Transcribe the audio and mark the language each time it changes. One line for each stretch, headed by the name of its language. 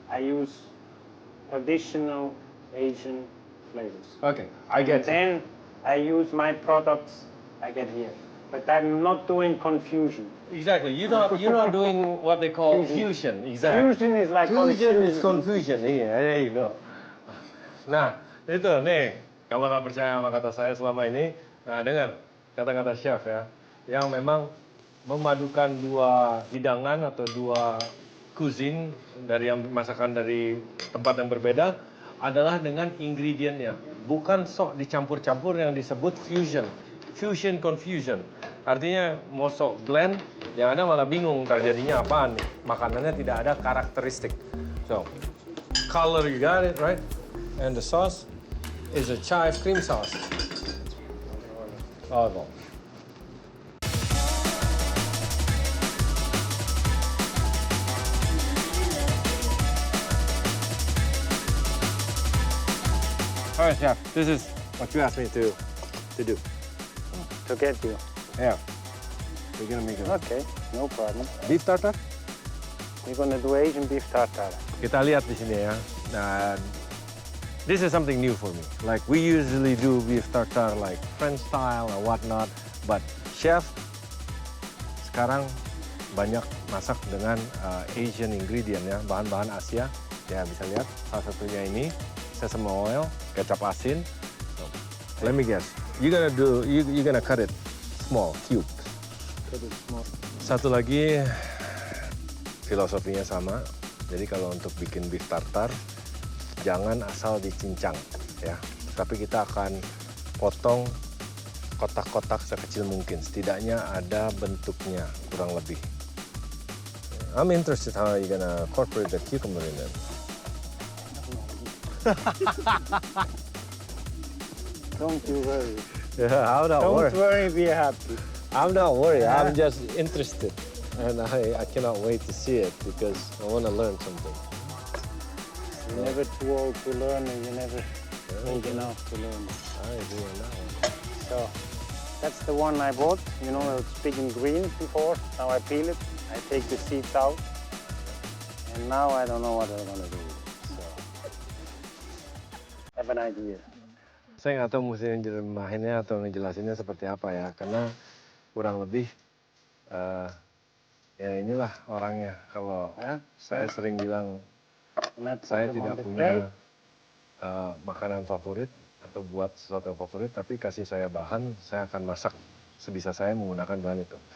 English: I use traditional Asian flavors. Okay, I get it. Then I use my products I get here. But I'm not doing confusion. Exactly. You're not doing what they call fusion. Exactly. Fusion is like Fusion is confusion. confusion.
Indonesian: Iya,
English: there you go.
Indonesian: Nah, itu nih, kalau nggak percaya sama kata saya selama ini, nah dengar kata-kata chef ya, yang memang memadukan dua hidangan atau dua cuisine dari yang masakan dari tempat yang berbeda adalah dengan ingredientnya, bukan sok dicampur-campur yang disebut fusion. Fusion confusion. Artinya mau sok blend, yang ada malah bingung terjadinya apaan nih. Makanannya tidak ada karakteristik.
English: So, color you got it, right? And the sauce is a chive cream sauce. Oh, no. All right, chef. This is what you asked me to do. To get you. Yeah. We're gonna make it. Okay, no problem. Beef tartar? We're gonna do Asian beef tartare.
Indonesian: Kita lihat di sini ya.
English: Nah, this is something new for me. Like we usually do beef tartar like French style or whatnot, but chef
Indonesian: sekarang banyak masak dengan Asian ingredient ya, bahan-bahan Asia. Ya bisa lihat salah satunya ini sesame oil, kecap asin.
English: So, let me guess. You're gonna cut it small, cube. Cut it small.
Indonesian: Satu lagi filosofinya sama. Jadi kalau untuk bikin beef tartar jangan asal dicincang ya. Tapi kita akan potong kotak-kotak sekecil mungkin. Setidaknya ada bentuknya kurang lebih.
English: I'm interested how you gonna incorporate the cucumber in it. Don't you worry. Yeah, I'm not Don't worried. worry, be happy. I'm not worried. I'm just interested. And I cannot wait to see it because I want to learn something. You're never too old to learn and you're never old enough to learn. I agree on that one. So that's the one I bought. You know, it's big and green before. Now I peel it. I take the seeds out. And now I don't know what I'm gonna do with it. So I have an idea.
Indonesian: Saya nggak tahu mesti ngejelasinnya atau ngejelasinnya seperti apa ya, karena kurang lebih ya inilah orangnya. Kalau saya sering bilang saya tidak punya makanan favorit atau buat sesuatu yang favorit, tapi kasih saya bahan, saya akan masak sebisa saya menggunakan bahan itu.